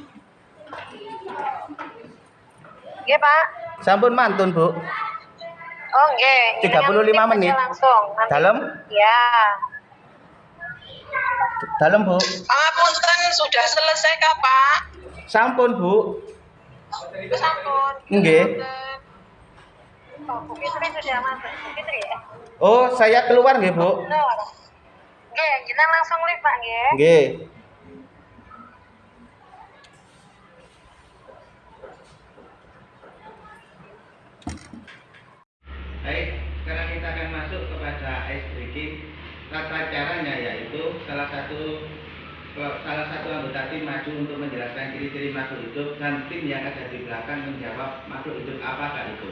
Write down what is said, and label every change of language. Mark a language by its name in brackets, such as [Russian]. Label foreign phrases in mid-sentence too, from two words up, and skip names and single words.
[Indonesian] Nggih, Pak. [Javanese] sampun mantun, Bu. [Indonesian] Oh, nggih. 35 menit. Langsung. Nanti. Dalam? Ya. Dalam, Bu. Pangapunten sudah selesai kah, Pak? Sampun, Bu. Sampun. Nggih. Oh, Bu Fitri sudah masuk. Bu Fitri ya? Oh, saya keluar nggih, Bu. Benar. Nggih, kita langsung live, Pak, nggih. Nggih. Baik, sekarang kita akan masuk kepada [English] ice breaking. [Indonesian] Tata caranya yaitu salah satu anggota tim maju untuk menjelaskan ciri-ciri makhluk hidup dan tim yang ada di belakang menjawab makhluk hidup apakah itu.